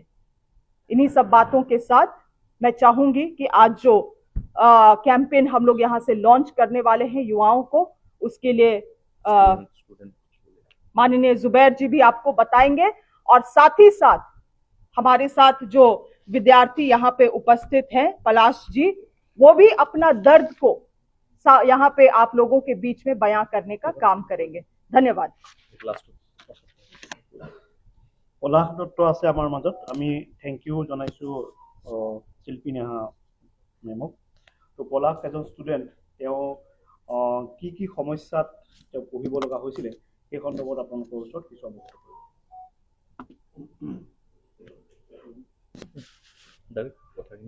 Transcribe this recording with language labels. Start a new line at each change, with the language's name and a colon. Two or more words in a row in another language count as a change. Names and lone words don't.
Hindi: इन्हीं सब बातों के साथ मैं चाहूंगी कि आज जो कैंपेन हम लोग यहाँ से लॉन्च करने वाले हैं युवाओं को, उसके लिए माननीय जुबैर जी भी आपको बताएंगे, और साथ ही साथ हमारे साथ जो विद्यार्थी यहाँ पे उपस्थित हैं, पलाश जी, वो भी अपना दर्द को यहाँ पे आप लोगों के बीच में बयां करने का काम करेंगे। धन्यवाद।
Assamese: পলাশ দত্ত আছে আমাৰ মাজত, আমি
English: thank you
Assamese: জনাইছোঁ শিল্পী নেহা মেমক। তো পলাশ এজন ষ্টুডেণ্ট, তেওঁ কি কি সমস্যাত তেওঁ পঢ়িব লগা হৈছিলে সেই সন্দৰ্ভত আপোনালোকৰ ওচৰত কিছু অৱগত কৰিব।